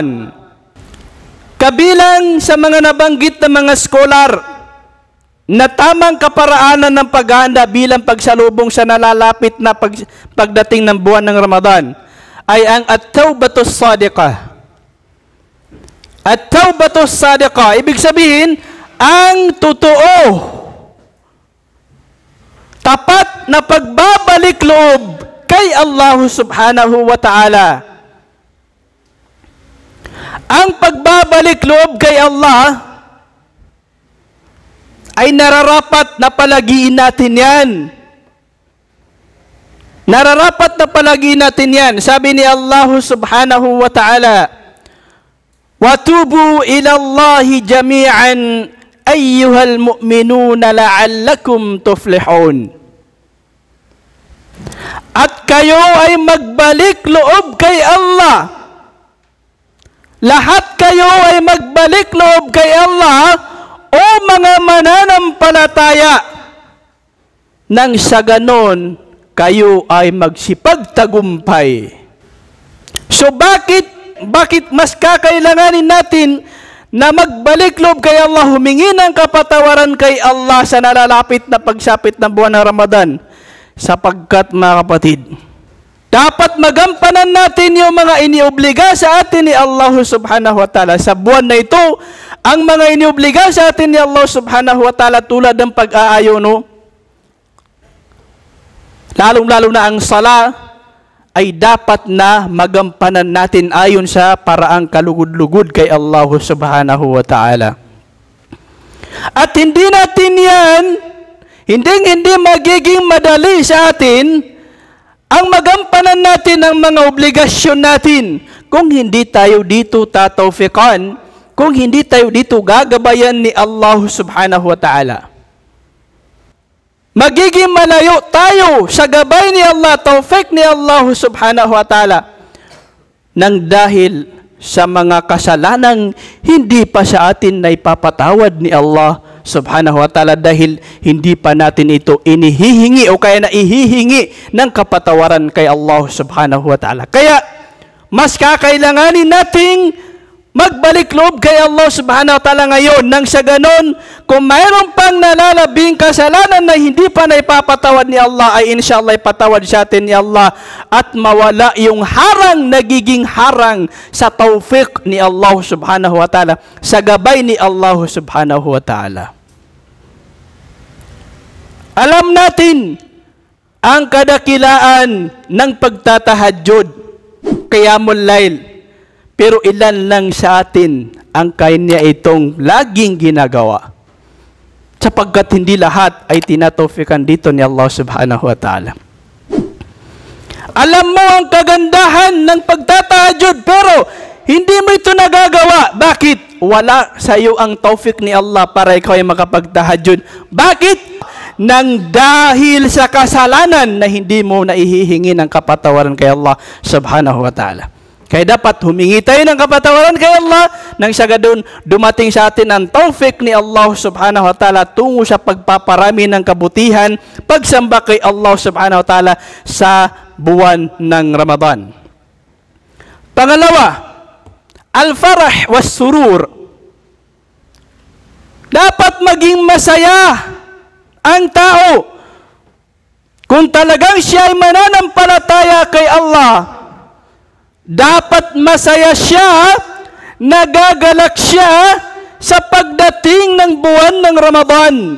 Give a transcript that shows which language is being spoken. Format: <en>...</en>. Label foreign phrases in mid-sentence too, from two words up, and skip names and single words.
<tl>Kabilang sa mga nabanggit na mga scholar na tamang kaparaanan ng paghahanda bilang pagsalubong sa nalalapit na pagdating ng buwan ng Ramadan ay ang</tl> <ar>التوبة الصادقة. التوبة الصادقة,</ar> <tl>ibig sabihin, ang totoo, tapat na pagbabalik loob kay Allah</tl> <ar>سبحانه وتعالى.</ar> <tl>Ang pagbabalik loob kay Allah ay nararapat na palagiin natin yan. Nararapat na palagiin natin yan. Sabi ni Allah subhanahu wa ta'ala,</tl> <ar>وَتُوبُوا إِلَى اللَّهِ جَمِيعًا أَيُّهَا الْمُؤْمِنُونَ لَعَلَّكُمْ تُفْلِحُونَ.</ar> <tl>At kayo ay magbalik loob kay Allah. Lahat kayo ay magbalik loob kay Allah, o mga mananampalataya, nang sa ganon kayo ay magsipagtagumpay. So bakit mas kakailanganin natin na magbalik loob kay Allah, humingi ng kapatawaran kay Allah sa nalalapit na pagsapit ng buwan ng Ramadan? Sapagkat mga kapatid, dapat magampanan natin yung mga iniobliga sa atin ni Allah</tl> <ar>سبحانه وتعالى.</ar> <tl>Sa buwan na ito, ang mga iniobliga sa atin ni Allah</tl> <ar>سبحانه وتعالى</ar> <tl>tulad ng pag-aayono, lalong-lalo na ang sala, ay dapat na magampanan natin ayon sa paraang kalugod-lugod kay Allah</tl> <ar>سبحانه وتعالى.</ar> <tl>At hindi natin yan, hindi magiging madali sa atin ang magampanan natin ang mga obligasyon natin kung hindi tayo dito tatawfiqan, kung hindi tayo dito gagabayan ni Allah</tl> <ar>سبحانه وتعالى.</ar> <tl>Magiging malayo tayo sa gabay ni Allah, tawfiq ni Allah</tl> <ar>سبحانه وتعالى,</ar> <tl>nang dahil sa mga kasalanang hindi pa sa atin na ipapatawad ni Allah</tl> <ar>سبحانه وتعالى</ar> <tl>dahil hindi pa natin ito inihihingi o kaya na ihihingi ng kapatawaran kay Allah</tl> <ar>سبحانه وتعالى.</ar> <tl>Kaya, mas kakailanganin nating magbalik loob kay Allah</tl> <ar>سبحانه وتعالى</ar> <tl>ngayon nang sa ganon, kung mayroon pang nalalabing kasalanan na hindi pa na ipapatawad ni Allah, ay inshallah ipatawad sa atin ni Allah at mawala yung nagiging harang sa tawfiq ni Allah</tl> <ar>سبحانه وتعالى,</ar> <tl>sa gabay ni Allah</tl> <ar>سبحانه وتعالى.</ar> <tl>Alam natin ang kadakilaan ng pagtatahajjud,</tl> <ar>قيام الليل.</ar> <tl>Pero ilan lang sa atin ang kanya itong laging ginagawa. Sapagkat hindi lahat ay tinatawfiqan dito ni Allah</tl> <ar>سبحانه وتعالى.</ar> <tl>Alam mo ang kagandahan ng pagtatahajjud, pero hindi mo ito nagagawa. Bakit? Wala sa iyo ang tawfiq ni Allah para ikaw ay makapagtahajjud. Bakit? Nang dahil sa kasalanan na hindi mo naihihingi ng kapatawaran kay Allah</tl> <ar>سبحانه وتعالى.</ar> <tl>Kaya dapat humingi tayo ng kapatawaran kay Allah nang sa gadon dumating sa atin ang tawfiq ni Allah</tl> <ar>سبحانه وتعالى</ar> <tl>tungo sa pagpaparami ng kabutihan, pagsamba kay Allah</tl> <ar>سبحانه وتعالى</ar> <tl>sa buwan ng Ramadan. Pangalawa,</tl> <ar>الفرح والسرور.</ar> <tl>Dapat maging masaya ang tao kung talagang siya ay mananampalataya kay Allah. Dapat masaya siya, nagagalak siya sa pagdating ng buwan ng Ramadan.</tl>